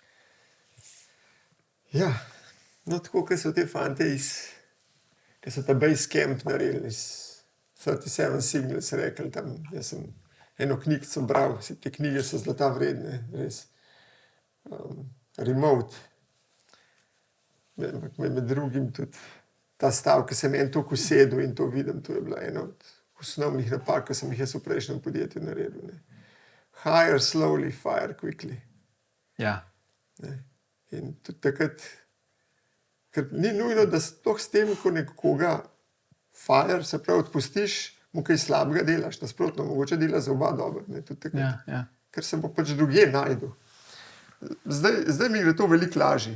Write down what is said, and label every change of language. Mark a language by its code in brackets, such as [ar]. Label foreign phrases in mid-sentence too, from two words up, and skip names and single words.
[sl] Tako, kot so te fante ki so ta base camp naredili iz 37 Signals, rekli tam, jaz sem eno knjigico bral, te knjige so zlata vredne, res. Remote. Med drugim tudi ta stav, ki sem en toliko usedel in to vidim, to je bila ena od osnovnih napak, ki sem jih jaz v prejšnjem podjetju naredil. [en] Hire slowly, fire quickly. [sl] In tudi takrat, ker ni nujno, da sploh s tem, ko nekoga fire, se pravi, odpustiš, mu kaj slabega delaš, nasprotno, mogoče dela za oba dobro. Ker se bo pač drugje najdel. Zdaj mi gre to veliko lažje.